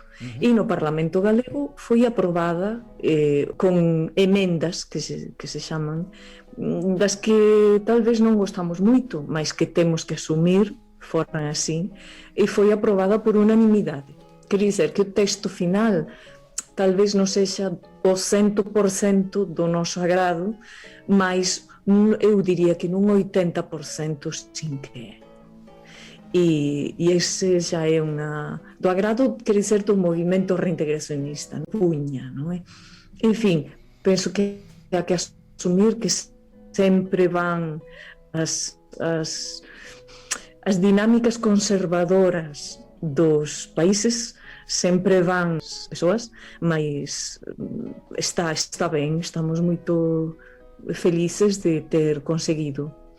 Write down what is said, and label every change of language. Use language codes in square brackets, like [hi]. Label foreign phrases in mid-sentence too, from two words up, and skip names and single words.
[pt] E no Parlamento galego foi aprovada com emendas que se chamam, das que talvez não gostamos muito, mas que temos que assumir, foram assim, e foi aprovada por unanimidade. Quer dizer que o texto final talvez não seja o 100% do nosso agrado, mas eu diria que num 80% sim que é. [gl] e ese xa é do agrado, [pt] quer dizer, [gl] do movimento reintegracionista, puña, non é? En fin, penso que hai que asumir que sempre van as dinámicas conservadoras dos países, sempre van as persoas, mas está ben, estamos moito felices de ter conseguido.